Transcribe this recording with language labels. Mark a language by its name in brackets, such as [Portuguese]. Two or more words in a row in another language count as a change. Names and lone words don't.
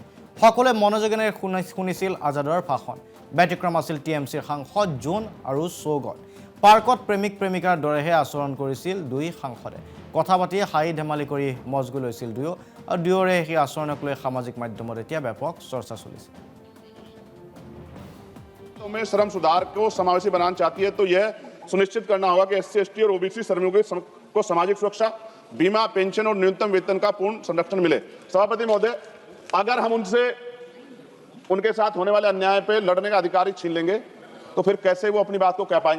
[Assamese] সকলোৱে মনোযোগেৰে শুনিছিল আজাদৰ ভাষণ। ব্যতিক্ৰম আছিল টিএমচিৰ সাংসদ জুন আৰু সৌগত। পাৰ্কত প্ৰেমিক প্ৰেমিকাৰ দৰেহে আচৰণ কৰিছিল দুই সাংসদে। কথা পাতি হাঁহি ধেমালি কৰি মজগু লৈছিল দুয়ো, আৰু দুয়োৰে সেই আচৰণক লৈ সামাজিক মাধ্যমত এতিয়া ব্যাপক চৰ্চা চলিছে। [Hindi] में श्रम सुधार को समावेशी बनाना चाहती है तो यह सुनिश्चित करना होगा कि एससी, एसटी और ओबीसी श्रमिकों को सामाजिक सुरक्षा, बीमा, पेंशन और न्यूनतम वेतन का पूर्ण संरक्षण मिले। सभापति महोदय, अगर हम उनसे उनके साथ होने वाले अन्याय पे लड़ने का अधिकार ही छीन लेंगे तो फिर कैसे वो अपनी बात को कह पाएंगे।